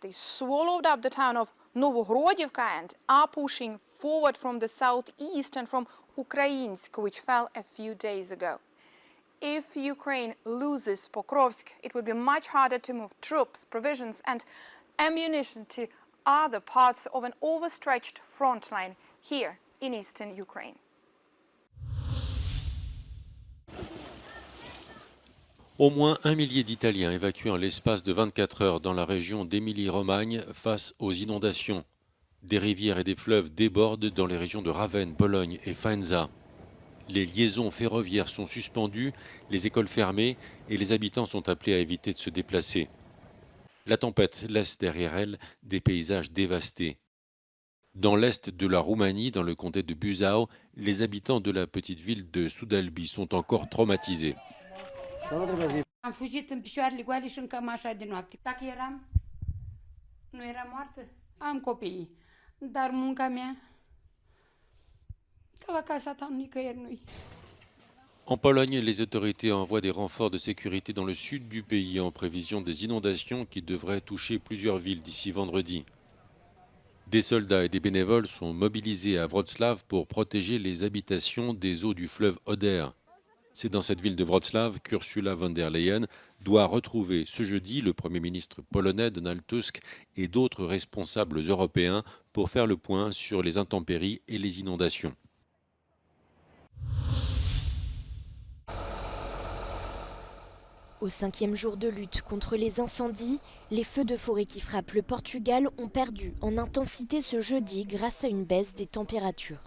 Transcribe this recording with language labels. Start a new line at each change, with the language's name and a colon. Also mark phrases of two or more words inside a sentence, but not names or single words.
English: They swallowed up the town of Novohrodivka and are pushing forward from the southeast and from Ukrainsk, which fell a few days ago. If Ukraine loses Pokrovsk, it would be much harder to move troops, provisions and ammunition to other parts of an overstretched front line here in eastern Ukraine.
French: Au moins 1 millier d'Italiens évacués en l'espace de 24 heures dans la région d'Émilie-Romagne face aux inondations. Des rivières et des fleuves débordent dans les régions de Ravenne, Bologne et Faenza. Les liaisons ferroviaires sont suspendues, les écoles fermées et les habitants sont appelés à éviter de se déplacer. La tempête laisse derrière elle des paysages dévastés. Dans l'est de la Roumanie, dans le comté de Buzău, les habitants de la petite ville de Sudalbi sont encore traumatisés.
Romanian: Am fugit în picioarele goale și în cămașa de noapte. Dacă nu eram moartă, am copiii. Dar munca mea, ca la casa ta, nicăieri nu-i.
French: En Pologne, les autorités envoient des renforts de sécurité dans le sud du pays en prévision des inondations qui devraient toucher plusieurs villes d'ici vendredi. Des soldats et des bénévoles sont mobilisés à Wrocław pour protéger les habitations des eaux du fleuve Oder. C'est dans cette ville de Wrocław qu'Ursula von der Leyen doit retrouver ce jeudi le Premier ministre polonais Donald Tusk et d'autres responsables européens pour faire le point sur les intempéries et les inondations. Au 5e jour de lutte contre les incendies, les feux de forêt qui frappent le Portugal ont perdu en intensité ce jeudi grâce à une baisse des températures.